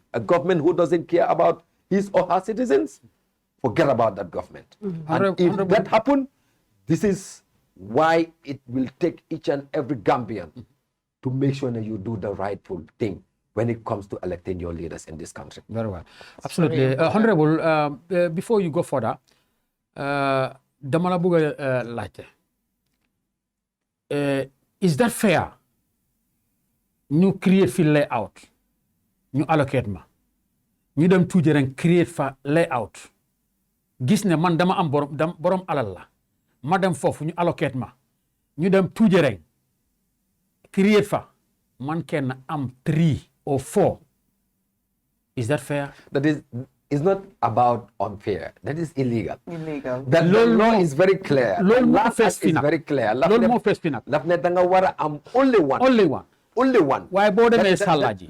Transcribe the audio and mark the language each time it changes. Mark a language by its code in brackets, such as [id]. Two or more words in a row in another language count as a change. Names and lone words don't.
[en] A government who doesn't care about his or her citizens, forget about that government. And if that happens, this is why it will take each and every Gambian to make sure that you do the rightful thing when it comes to electing your leaders in this country. Very well. Absolutely. Honorable, before you go further, [wo] dama la bëgg a laajte. [en] Is that fair? [wo] Ñu create fi layout, ñu allocate ma, ñu dem tuuti ren create fa layout, gis ne man dama am borom alal la, ma dem foofu ñu allocate ma, ñu dem tuuti ren create fa, man kenn am 3 or 4. [en] Is that fair? That is, it's not about unfair. That is illegal. Illegal. The law is very clear. The law is very clear. Only one. Only one. Only one. Why bother me Salaji?